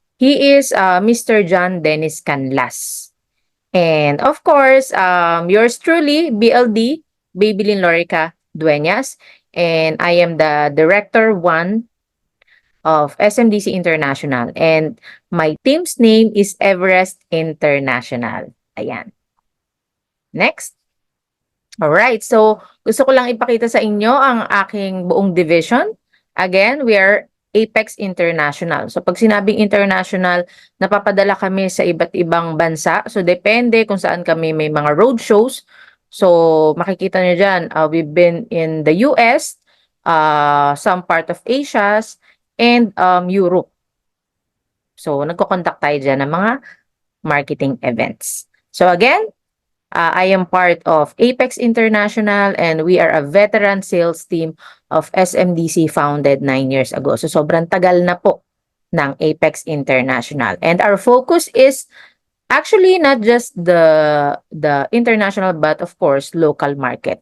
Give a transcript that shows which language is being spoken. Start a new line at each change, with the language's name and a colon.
English: He is Mr. John Dennis Canlas. And of course, yours truly, BLD, Babylin Lorica Dueñas. And I am the Director 1 of SMDC International. And my team's name is Everest International.
Filipino: Ayan. Next. Alright, so gusto ko lang ipakita sa inyo ang aking buong division. Again, we are Apex International. So pag sinabing international, napapadala kami sa iba't ibang bansa. So depende kung saan kami may mga road shows. So makikita nyo dyan,
English: we've been in the US, some part of Asia, and Europe.
Filipino: So nagko-conduct tayo dyan ng mga marketing events.
English: So again, I am part of Apex International, and we are a veteran sales team of SMDC founded 9 years ago.
Filipino: So sobrang tagal na po ng Apex International.
English: And our focus is actually not just the international, but of course local market.